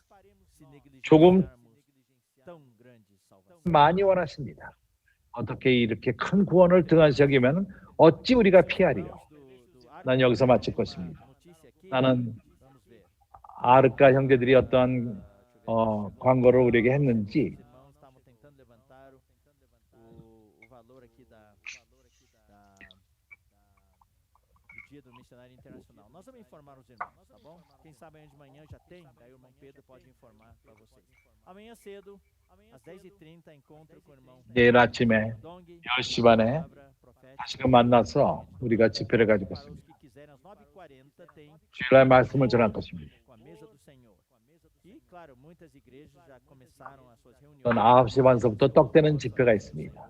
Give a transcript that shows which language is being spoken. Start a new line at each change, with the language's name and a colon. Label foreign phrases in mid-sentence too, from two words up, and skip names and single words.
Korean: 조금 많이 원하십니다. 어떻게 이렇게 큰 구원을 등한시 여기면 어찌 우리가 피하리요? 난 여기서 마칠 것입니다. 나는 아르카 형제들이 어떤 광고를 우리에게 했는지
Portuguese: do Missionário Internacional. Nós vamos informar os irmãos, tá bom? Quem sabe amanhã de manhã já tem, daí o irmão Pedro pode informar para vocês. Amanhã cedo, às 10h30, encontro com o irmão
Korean: 내일 아침에 10시 반에 다시금 만나서 우리가 집회를 가지고 있습니다. 주일날 말씀을 전할 것입니다. 전 9시 반서부터 떡되는 집회가 있습니다.